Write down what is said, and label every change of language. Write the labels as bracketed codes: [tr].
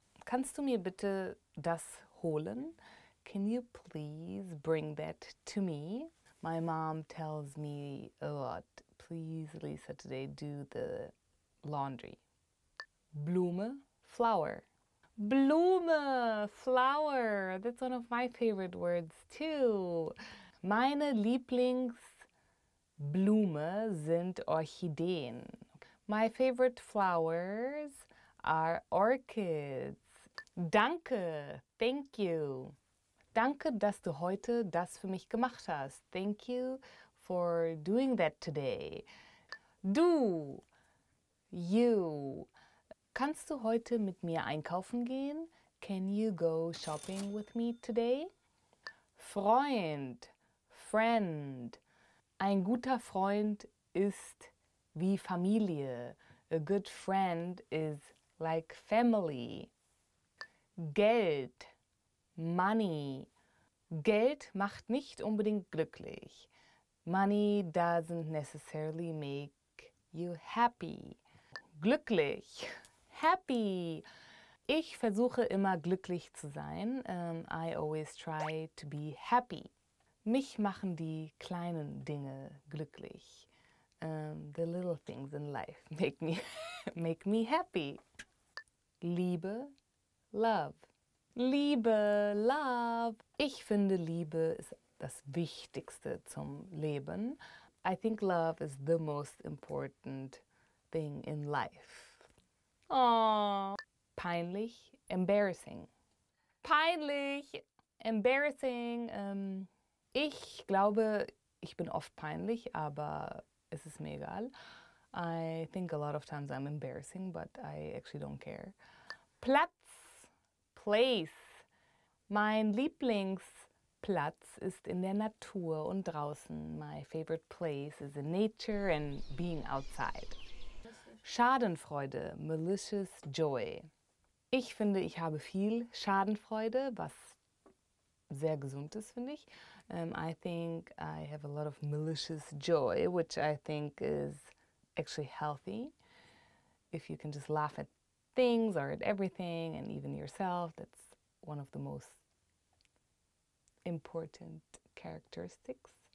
[de] Kannst du mir bitte das holen? [en] Can you please bring that to me? My mom tells me a lot, please, Lisa, today do the laundry. [de] Blume, flower. Blume, flower. [en] That's one of my favorite words too. [de] Meine Lieblingsblume sind Orchideen. [en] My favorite flowers are orchids. Danke, thank you. [de] Danke, dass du heute das für mich gemacht hast. [en] Thank you for doing that today. [de] Du, you. Kannst du heute mit mir einkaufen gehen? [en] Can you go shopping with me today? [de] Freund, friend. Ein guter Freund ist wie Familie. [en] A good friend is like family. [de] Geld, money. Geld macht nicht unbedingt glücklich. [en] Money doesn't necessarily make you happy. Glücklich, happy. [de] Ich versuche immer glücklich zu sein. [en] I always try to be happy. [de] Mich machen die kleinen Dinge glücklich. [en] The little things in life make me happy. [de] Liebe, love. Liebe, love. Ich finde, Liebe ist das Wichtigste zum Leben. [en] I think love is the most important thing in life. [de] Oh. Peinlich, embarrassing. Peinlich, embarrassing. Ich glaube, ich bin oft peinlich, aber es ist mir egal. [en] I think a lot of times I'm embarrassing, but I actually don't care. [de] Platz, place. Mein Lieblingsplatz ist in der Natur und draußen. [en] My favorite place is in nature and being outside. Schadenfreude, malicious joy. [de] Ich finde, ich habe viel Schadenfreude, was sehr gesund ist, finde ich. [en] I think I have a lot of malicious joy, which I think is actually healthy. If you can just laugh at things or at everything and even yourself, that's one of the most important characteristics.